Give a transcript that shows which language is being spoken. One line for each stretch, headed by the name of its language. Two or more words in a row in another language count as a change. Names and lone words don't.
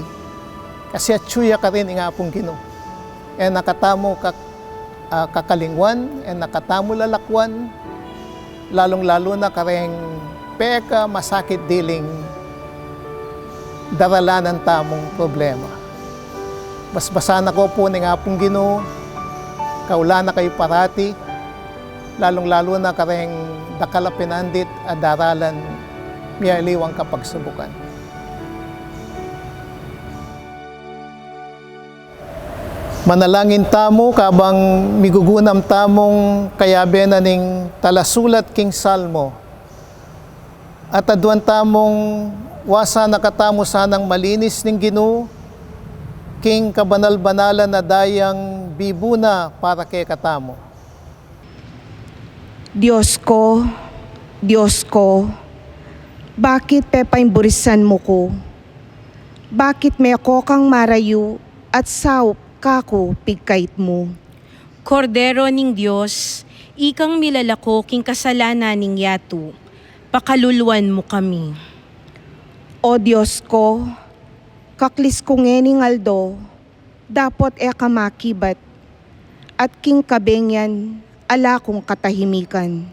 Pampanga: Kasi atsuya ka rin nga pong Ginoo. E nakatamo kakalingwan, e nakatamo lalakwan,
Filipino: lalong-lalo na
Pampanga: ka rin peka masakit diling daralan ng tamong problema. Basbasan ako po ng nga pong Ginoo, kaula na kayo parati,
Filipino: lalong-lalo na
Pampanga: ka rin dakalapinandit at daralan miyaliwang kapagsubukan. Manalangin tamo kabang migugunam tamong kayabe na ning talasulat king salmo. At aduan tamong wasa nakatamo sanang malinis ning Ginoo king kabanal-banalan na dayang bibuna para kay katamo. Diyos ko, bakit pepaimburisan mo ko? Bakit may ako kang marayo at saup kako pigkait mo? Kordero ning Diyos, ikang milalako king kasalanan ning yato, pakaluluan mo kami. O Diyos ko, kaklis ko ngening aldo, dapot kamakibat, at king kabengyan, ala kong katahimikan.